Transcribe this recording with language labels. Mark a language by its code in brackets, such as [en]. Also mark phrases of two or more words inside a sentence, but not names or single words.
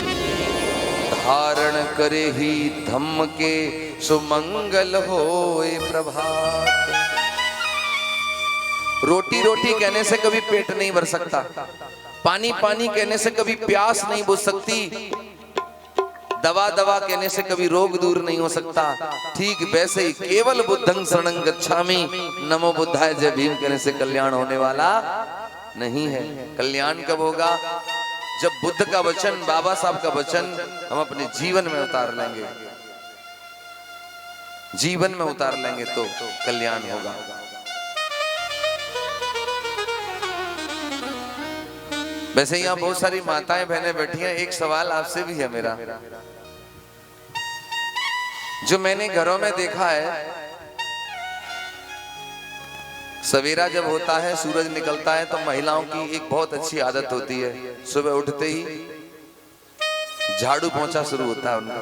[hi] धारण करे ही धम्म के सुमंगल होए प्रभात। रोटी रोटी कहने से कभी पेट नहीं भर सकता, पानी पानी कहने से कभी प्यास नहीं बुझ सकती, दवा दवा कहने से कभी रोग दूर नहीं हो सकता। ठीक वैसे ही केवल [pi] बुद्धं शरणं गच्छामि, नमो बुद्धाय [hi] जय भीम कहने से कल्याण होने वाला नहीं है। कल्याण कब होगा? जब बुद्ध का वचन, बाबा साहब का वचन हम अपने जीवन में उतार लेंगे, जीवन में उतार लेंगे तो कल्याण होगा। वैसे यहाँ बहुत सारी माताएं बहनें बैठी हैं, एक सवाल आपसे भी है मेरा, जो मैंने घरों में देखा है, सवेरा जब होता है, सूरज निकलता है, तो महिलाओं की एक बहुत अच्छी आदत होती है, सुबह उठते ही झाड़ू पोंछा शुरू होता है उनका।